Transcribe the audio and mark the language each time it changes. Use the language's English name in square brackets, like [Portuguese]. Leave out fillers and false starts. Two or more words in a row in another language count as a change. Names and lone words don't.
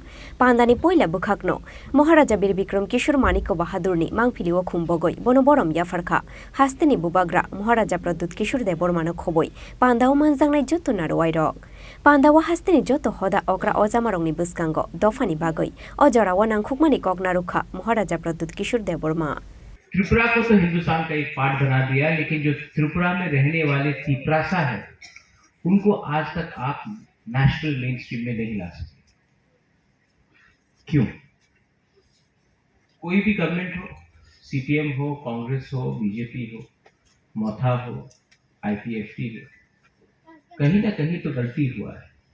[Kok Borok] Pandani Poila Bukhakno, Maharaja Bir Bikram Kishore Maniko Bahadurni, Mangpiliwo Kumbogoi, Bonoborom Yafarka, Hastini Bubagra, Maharaja Pradut Kishore Debormano Khoboi, Pandao Manzangnai Joto Narwairok. Pandawa Hastini Joto Hoda Okra Ozamarongni Buskango, Dofani Bagoi, Ojora Wanang Khukmani Kognaruka, Maharaja Pradut Kishore Deborma. [Hindi] त्रिपुरा को तो हिंदुस्तान का एक पार्ट बना दिया, लेकिन जो त्रिपुरा में रहने वाले तिपरासा है उनको आज तक आप [English] national main stream [Hindi] में नहीं ला सकते। क्यों? कोई भी गवर्नमेंट हो, सीपीएम हो, कांग्रेस हो, बीजेपी हो, मोथा हो, आईपीएफटी हो, कहीं ना कहीं तो गलती हुआ है।